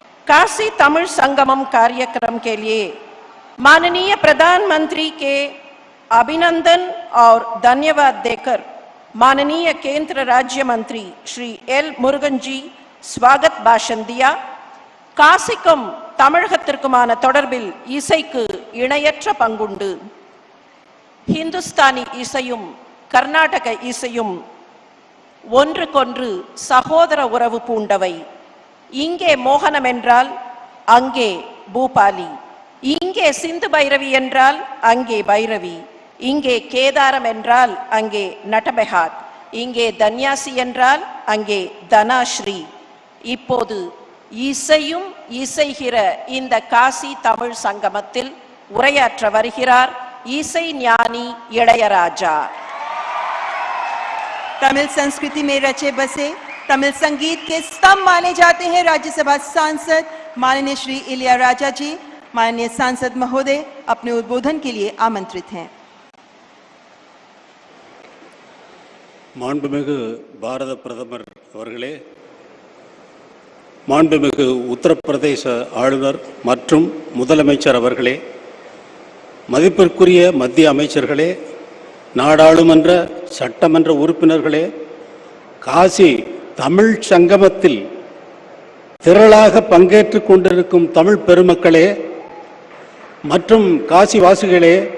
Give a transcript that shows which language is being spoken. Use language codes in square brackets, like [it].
[hi] काशी तमिल संगमम कार्यक्रम के लिए माननीय प्रधानमंत्री के अभिनंदन और धन्यवाद देकर माननीय केंद्र राज्य मंत्री श्री एल मुरुगन जी स्वागत भाषण दिया। [ta] காசிக்கும் தமிழகத்திற்குமான தொடர்பில் இசைக்கு இணையற்ற பங்குண்டு. ஹிந்துஸ்தானி இசையும் கர்நாடக இசையும் ஒன்றுக்கொன்று சகோதர உறவு பூண்டவை. இங்கே மோகனம் என்றால் அங்கே பூபாலி, இங்கே சிந்து பைரவி என்றால் அங்கே பைரவி, இங்கே கேதாரம் என்றால் அங்கே நட்டபெஹாட், இங்கே தன்யாசி என்றால் அங்கே தனாஸ்ரீ. இப்போது இசையும் இசைகிற இந்த காசி தமிழ் சங்கமத்தில் உரையாற்ற வருகிறார் இசை ஞானி இளையராஜா. [hi] तमिल संस्कृति में रचे बसे तमिल संगीत के स्तंभ माने जाते हैं राज्यसभा सांसद माननीय श्री इलैयाराजा जी। माननीय सांसद महोदय अपने उद्बोधन के लिए आमंत्रित हैं। [ta] மாண்புமிகு பாரத பிரதமர் அவர்களே, மாண்புமிகு உத்தரப்பிரதேச ஆளுநர் மற்றும் முதலமைச்சர் அவர்களே, மதிப்பிற்குரிய மத்திய அமைச்சர்களே, நாடாளுமன்ற சட்டமன்ற உறுப்பினர்களே, காசி தமிழ் சங்கமத்தில் திரளாக பங்கேற்றுக் கொண்டிருக்கும் தமிழ் பெருமக்களே மற்றும் காசிவாசிகளே,